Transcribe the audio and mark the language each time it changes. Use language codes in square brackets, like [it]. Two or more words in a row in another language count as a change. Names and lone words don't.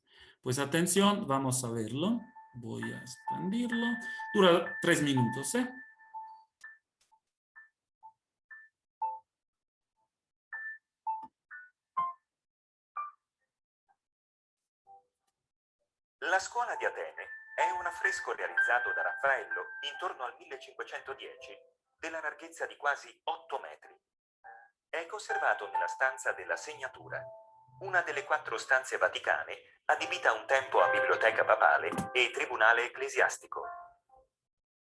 [es] Pues atención, vamos a verlo. Voy a expandirlo. Dura 3 minutos, ¿eh? [it] La scuola di Atene è un affresco realizzato da Raffaello intorno al 1510, della larghezza di quasi 8 metri. È conservato nella stanza della Segnatura, una delle 4 stanze vaticane adibita un tempo a biblioteca papale e tribunale ecclesiastico.